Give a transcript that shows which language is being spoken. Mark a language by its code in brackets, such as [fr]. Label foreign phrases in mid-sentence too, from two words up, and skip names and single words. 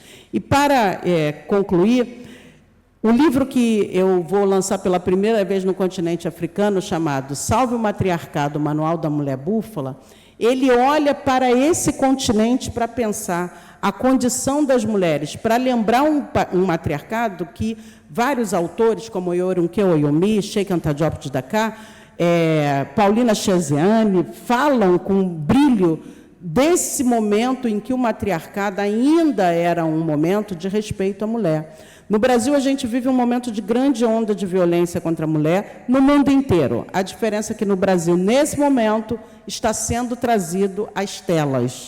[pt] E, para concluir, o livro que eu vou lançar pela primeira vez no continente africano, chamado Salve o Matriarcado, Manual da Mulher Búfala, ele olha para esse continente para pensar a condição das mulheres, para lembrar um matriarcado que vários autores, como Yorunke Oyomi, Sheikh Anta Diop de Dakar, Paulina Cheziane, falam com brilho desse momento em que o matriarcado ainda era um momento de respeito à mulher. No Brasil, a gente vive um momento de grande onda de violência contra a mulher no mundo inteiro. A diferença é que no Brasil, nesse momento, está sendo trazido às telas.